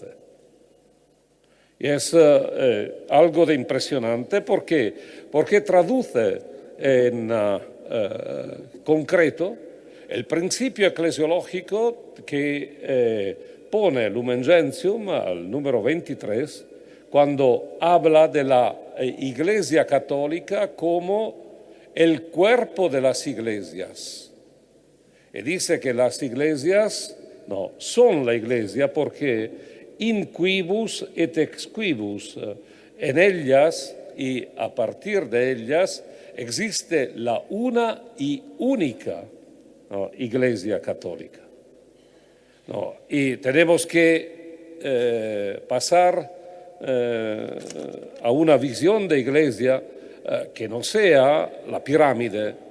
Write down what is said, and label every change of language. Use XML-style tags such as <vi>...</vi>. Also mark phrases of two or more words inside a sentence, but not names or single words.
<es>Y es algo de impresionante porque traduce en concreto el principio eclesiológico que pone Lumen Gentium al número 23, cuando habla de la Iglesia Católica como el cuerpo de las iglesias. Y dice que las iglesias no son la iglesia porque</es> <la>in quibus et ex quibus,</la> <es>en ellas y a partir de ellas existe la una y única Iglesia Católica. Y tenemos que pasar a una visión de iglesia que no sea la pirámide,</es>